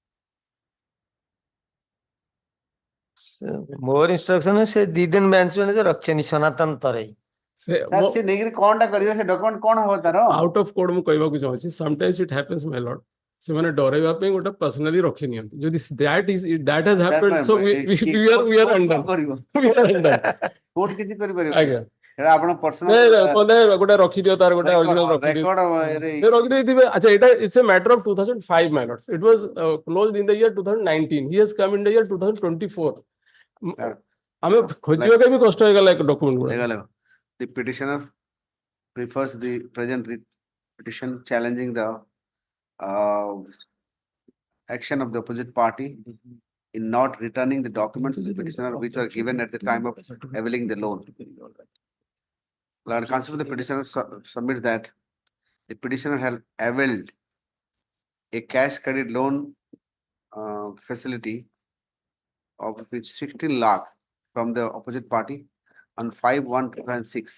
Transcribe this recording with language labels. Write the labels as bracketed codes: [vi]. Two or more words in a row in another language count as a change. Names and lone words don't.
[or] ମୋର ଇନଷ୍ଟ୍ରକ୍ସନ ସେ 2 दिन [en] bench manager [or] ରଖିଛନ୍ତି ସନାତନ ତରେଇ ସାର୍ ସେ ନେଇକିରି କଣଟା କରିବେ ସେ ଡକ୍ୟୁମେଣ୍ଟ କଣ ହବ ତାର [en] out of code [or] ମୁଁ କହିବାକୁ ଚାହୁଁଛି [en] sometimes it happens my lord [or] ସେମାନେ ଡରେଇବା ପାଇଁ ଗୋଟେ ପର୍ସନାଲି ରଖି ନିଅନ୍ତି ଯଦି [en] that has happened so we are undone [or] କରିବ [en] we are undone [or] କୋର୍ଟ କିଛି କରିପାରିବ ଆଜ୍ଞା ସେଟା ଆପଣ ପର୍ସନାଲ ଗୋଟେ ରଖିଦିଅ ତାର ଗୋଟେ ଅରିଜିନାଲ ରଖିଦିଅ ସେ ରଖିଦେଇଥିବେ ଆଚ୍ଛା ଏଇଟା [en] it's a matter of 2005 my lords it was closed in the year 2019 he has come in the year 2024 [or] ଆମେ ଖୋଜିବା ପାଇଁ ବି କଷ୍ଟ ହେଇଗଲା ଡକ୍ୟୁମେଣ୍ଟ ଗୁଡା [en] the petitioner prefers the present petition challenging the action of the opposite party in not returning the documents to the petitioner which were given at the time of availing the loan. Lord Counsel, the petitioner submits that the petitioner has availed a cash credit loan facility of 16 lakh from the opposite party on 5/1/2006.